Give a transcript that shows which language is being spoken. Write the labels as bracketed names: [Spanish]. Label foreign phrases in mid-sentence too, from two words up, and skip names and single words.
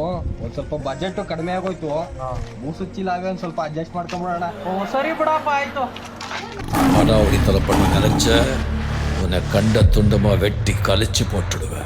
[Kannada] ಒಂದ್ ಸ್ವಲ್ಪ ಬಜೆಟ್ ಕಡಿಮೆ ಆಗೋಯ್ತು, ಮೂಸುಚ್ಚಿಲ್ಲ ಅವೇ ಒಂದ್ ಸ್ವಲ್ಪ ಅಡ್ಜಸ್ಟ್ ಮಾಡ್ಕೊಂಬಿಡೋಣ. ಸರಿ ಬಿಡಪ್ಪ, ಆಯ್ತು. [Tamil] அடாவடி பண்ண நினைச்ச உன்னை கண்ட துண்டமா வெட்டி கழிச்சு போட்டுடுவேன்.